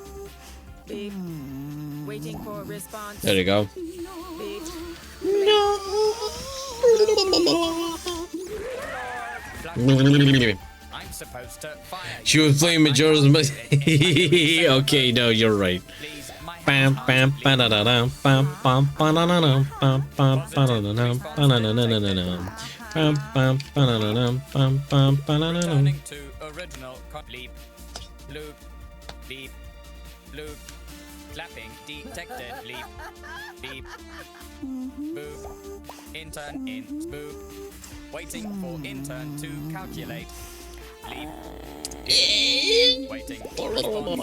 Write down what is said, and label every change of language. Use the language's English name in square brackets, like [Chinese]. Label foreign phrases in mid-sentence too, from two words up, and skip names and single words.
[English] Beep. Waiting for response. There you go. Beep. I'm supposed to fire you. She was playing Majora's Mask. Okay, no, you're right. Bam bam ba-da-da-dum, bam bam ba-da-da-dum, bam bam ba-da-da-dum, ba-da-da-da-da-da-dum. Bam bam ba-da-da-dum, bam bam ba-da-da-dum. Returning to original bleep. Bloop. Beep. Bloop. Clapping detected. Bleep. Beep. Boop. Intern in. Boop. Waiting for intern to calculate. Bleep. Waiting for response.